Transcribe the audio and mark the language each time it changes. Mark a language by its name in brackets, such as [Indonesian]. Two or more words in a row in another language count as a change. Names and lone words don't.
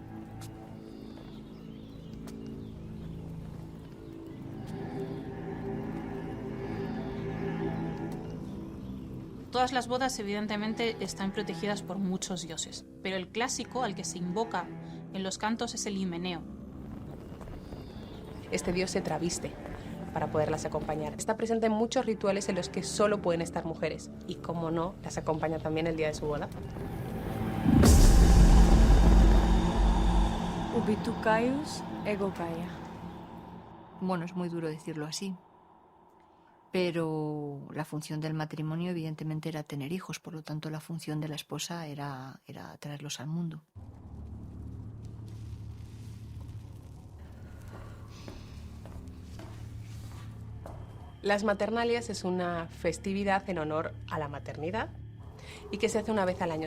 [Spanish] Todas las bodas, evidentemente, están protegidas por muchos dioses, pero el clásico al que se invoca en los cantos es el himeneo. Este dios se traviste para poderlas acompañar. Está presente en muchos rituales en los que solo pueden estar mujeres y, como no, las acompaña también el día de su boda. [Latin] Ubi tu Caius, ego Gaia. [Spanish] Bueno, es muy duro decirlo así, Pero la función del matrimonio evidentemente era tener hijos, por lo tanto la función de la esposa era traerlos al mundo. Las maternalias es una festividad en honor a la maternidad y que se hace una vez al año.